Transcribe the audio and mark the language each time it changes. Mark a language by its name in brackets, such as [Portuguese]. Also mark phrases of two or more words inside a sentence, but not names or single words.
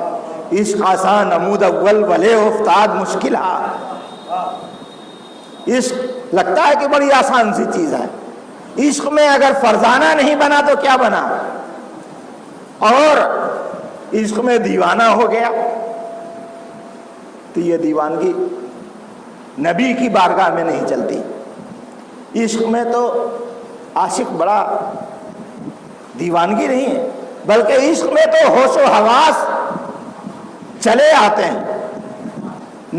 [Persian] عشق آسان نمود اول ولے افتاد مشکل۔ [Urdu] عشق لگتا ہے کہ بڑی آسان سی چیز ہے، عشق میں اگر فرزانہ نہیں بنا تو کیا بنا، اور عشق میں دیوانہ ہو گیا تو یہ دیوانگی نبی کی بارگاہ میں نہیں چلتی۔ عشق میں تو عاشق بڑا دیوانگی نہیں ہے، بلکہ عشق میں تو ہوش و حواس چلے آتے ہیں۔